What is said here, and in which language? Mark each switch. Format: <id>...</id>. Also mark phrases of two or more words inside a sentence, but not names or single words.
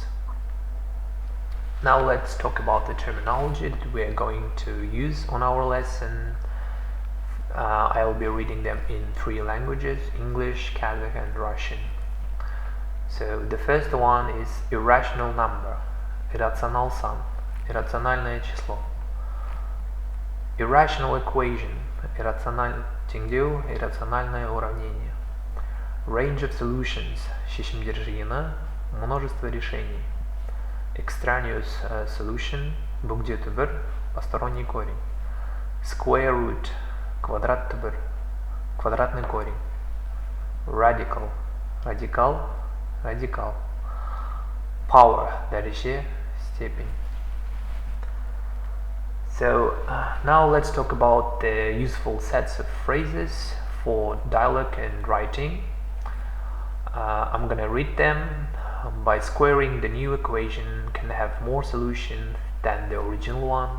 <en>Now let's talk about the terminology that we are going to use on our lesson. I will be reading them in 3 languages: English, Kazakh and Russian. So the first one is irrational number,</en> <kk>irraционал сан,</kk> <ru>иррациональное число.</ru> <en>Irrational equation,</en> <ru>иррациональный теңдеу, иррациональное уравнение.</ru> <en>Range of solutions,</en> <kk>шешімдер жиыны,</kk> <ru>множество решений.</ru> <en>Extraneous solution,</en> <kk>бөгде түбір,</kk> <ru>посторонний корень.</ru> <en>Square root,</en> <kk>квадрат түбір,</kk> <ru>квадратный корень.</ru> <en>Radical, радикал, радикал. Power, дәреже, степень. So now let's talk about the useful sets of phrases for dialogue and writing. I'm gonna read them. By squaring the new equation can have more solutions than the original one.</en>